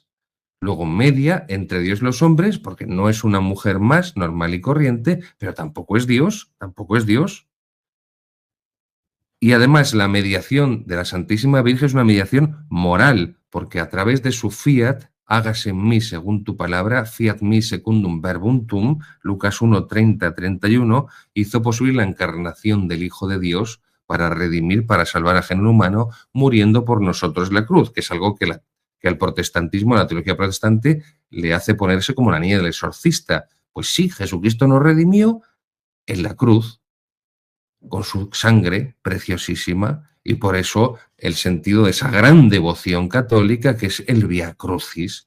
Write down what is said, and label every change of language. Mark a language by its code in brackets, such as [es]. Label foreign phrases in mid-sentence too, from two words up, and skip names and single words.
[es] Luego media entre Dios y los hombres, porque no es una mujer más normal y corriente, pero tampoco es Dios, tampoco es Dios. Y además la mediación de la Santísima Virgen es una mediación moral, porque a través de su fiat, hágase en mí según tu palabra, [la] fiat mi secundum verbum tuum, [es] Lucas 1, 30, 31, hizo posible la encarnación del Hijo de Dios para redimir, para salvar al género humano, muriendo por nosotros en la cruz, que es algo que al protestantismo, a la teología protestante, le hace ponerse como la niña del exorcista. Pues sí, Jesucristo nos redimió en la cruz, con su sangre preciosísima, y por eso el sentido de esa gran devoción católica que es el Vía Crucis.